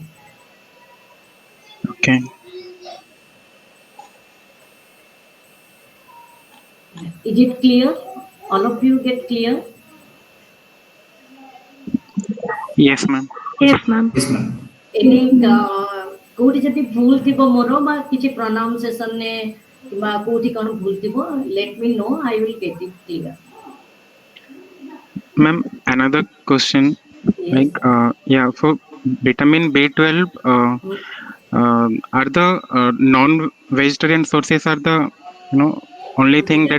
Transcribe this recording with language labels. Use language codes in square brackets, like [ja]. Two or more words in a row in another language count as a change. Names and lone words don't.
[en] Okay. Is it clear? All of you get clear? Yes, ma'am. Yes, ma'am. Yes, ma'am. [or] any କୋଉଠି ଯଦି ଭୁଲ ଥିବ ମୋର ବା କିଛି pronunciation କିମ୍ବା କୋଉଠି କ'ଣ ଭୁଲ ଥିବ, [en] let me know, I will get it clear. Ma'am, another question. Yes. Like, yeah, for vitamin B12, are the non-vegetarian sources are the only thing that